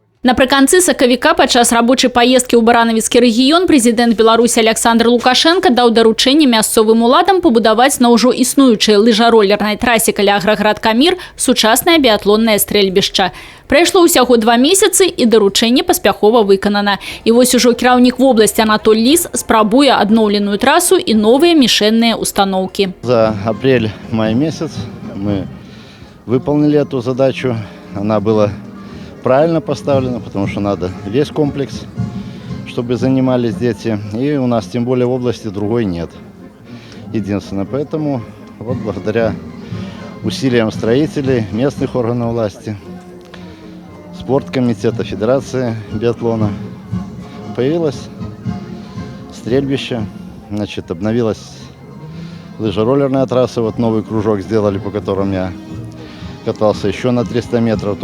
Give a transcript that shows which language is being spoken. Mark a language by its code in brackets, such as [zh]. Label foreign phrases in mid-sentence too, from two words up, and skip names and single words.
[be] Напрыканцы сакавіка падчас рабочай паездкі ў баранавіцкі рэгіён прэзідэнт Беларусі Александр Лукашенко даў даручэнне мясцовым уладам пабудаваць на ўжо існуючай лыжаролернай трасе каля аграгарадка Мір сучаснае біятлоннае стрэльбішча. Прайшло ўсяго 2 месяцы і даручэнне паспяхова выканана. І вось ужо кіраўнік вобласці Анатоль Лис спрабуе адноўленую трасу і новыя мішэнныя установкі. [ru] За апрель-май месяц мы выполнили эту задачу. Она была правильно поставлено, потому что надо весь комплекс, чтобы занимались дети. И у нас тем более в области другой нет. Единственное, поэтому вот благодаря усилиям строителей, местных органов власти, спорткомитета, Федерации биатлона появилось стрельбище, значит, обновилась лыжероллерная трасса, вот новый кружок сделали, по которому я катался еще на 300 метров.